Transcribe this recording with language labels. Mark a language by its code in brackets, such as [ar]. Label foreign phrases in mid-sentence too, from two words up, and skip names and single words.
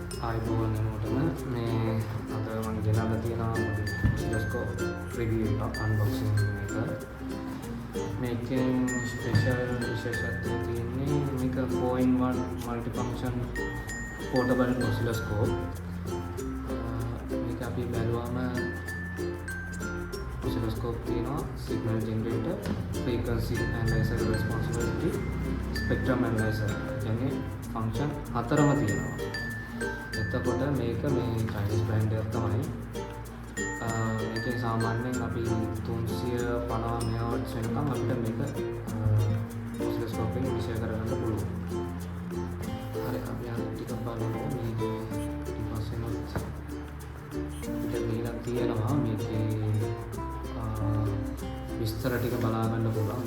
[si] ආයිබෝවන් හැමෝටම මේ අද මම ගෙනල්ලා තියෙනවා [en] oscilloscope review [si] එකක් අන්බොක්සිං එක. මේකෙන් ස්පෙෂල් විශේෂත්වය තියෙන්නේ මේක [en] 4-in-1 multifunction portable oscilloscope. [si] මේක අපි බැලුවම oscilloscope තියෙනවා [en] signal generator, frequency analyzer responsibility, spectrum analyzer. [si] කියන්නේ ෆන්ක්ෂන් හතරම තියෙනවා. එතකොට මේක මේ [en] Chinese brand [si] එකක් තමයි. මේකේ සාමාන්‍යයෙන් අපි 350 මෙගාහර්ට්ස් වෙනකම් අපිට මේක ඔසිලොස්කෝප් එකෙන් විෂය කරගන්න පුළුවන්. හරි අපි අර ටිකක් බලමු මේකේ ඊපස්සෙනොත් අපිට දීලා තියෙනවා මේකේ විස්තර ටික බලා ගන්න පුළුවන්.